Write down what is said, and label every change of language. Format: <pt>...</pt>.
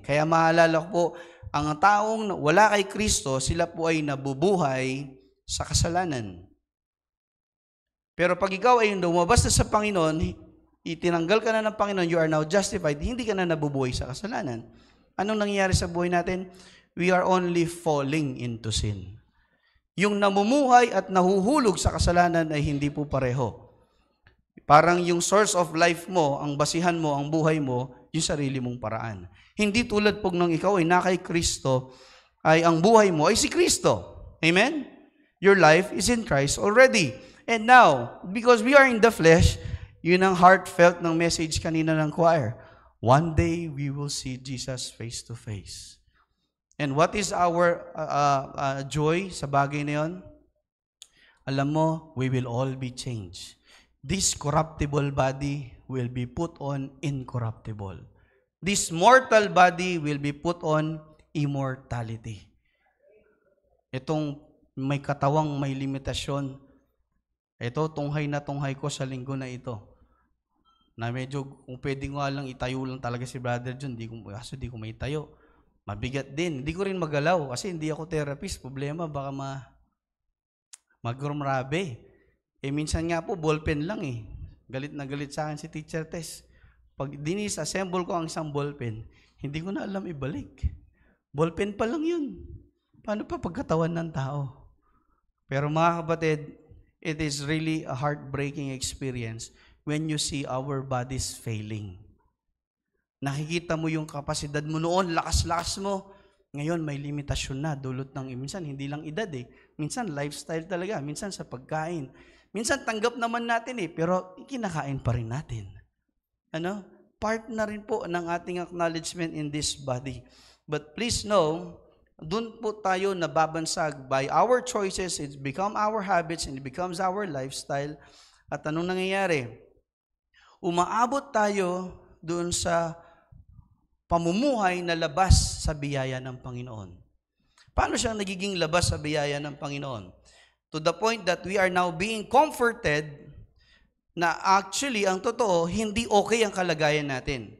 <tl>Kaya maalala ko po, ang taong wala kay Kristo, sila po ay nabubuhay sa kasalanan. Pero pag ikaw ay lumabas na sa Panginoon, itinanggal ka na ng Panginoon,</tl> <en>you are now justified,</en> <tl>hindi ka na nabubuhay sa kasalanan. Anong nangyayari sa buhay natin?</tl> <en>We are only falling into sin.</en> <tl>Yung namumuhay at nahuhulog sa kasalanan ay hindi po pareho. Parang yung</tl> <en>source of life</en> <tl>mo, ang basihan mo, ang buhay mo, yung sarili mong paraan. Hindi tulad pag nung ikaw ay nakay Kristo, ay ang buhay mo ay si Kristo. Amen?</tl> <en>Your life is in Christ already. And now, because we are in the flesh,</en> <tl>yun ang heartfelt ng message kanina ng choir.</tl> <en>One day, we will see Jesus face to face. And what is our joy</en> <tl>sa bagay na yun? Alam mo,</tl> <en>we will all be changed. This corruptible body will be put on incorruptible. This mortal body will be put on immortality.</en> <tl>Itong may katawang may limitasyon, ito, tunghay na tunghay ko sa linggo na ito. Na medyo, kung pwede nga lang, itayo lang talaga si Brother John, di ko may tayo. Mabigat din. Hindi ko rin magalaw kasi hindi ako therapist. Problema, baka maggrumrabe. Minsan nga po, ballpen lang eh. Galit na galit sa akin si Teacher Tess. Pag dinis-assemble ko ang isang ballpen, hindi ko na alam ibalik. Ballpen pa lang yun. Paano pa pagkatawan ng tao? Pero mga kapatid,</tl> <en>it is really a heartbreaking experience when you see our bodies failing.</en> <tl>Nakikita mo yung kapasidad mo noon, lakas-lakas mo. Ngayon, may limitasyon na, dulot ng, minsan, hindi lang edad eh. Minsan, lifestyle talaga. Minsan, sa pagkain. Minsan, tanggap naman natin eh, pero kinakain pa rin natin. Part na rin po ng ating acknowledgement</tl> <en>in this body. But please know,</en> <tl>doon po tayo nababansag</tl> <en>by our choices, it's become our habits, and it becomes our lifestyle.</en> <tl>At anong nangyayari? Umaabot tayo doon sa pamumuhay na labas sa biyaya ng Panginoon. Paano siya nagiging labas sa biyaya ng Panginoon?</tl> <en>To the point that we are now being comforted</en> <tl>na actually, ang totoo, hindi okay ang kalagayan natin.</tl>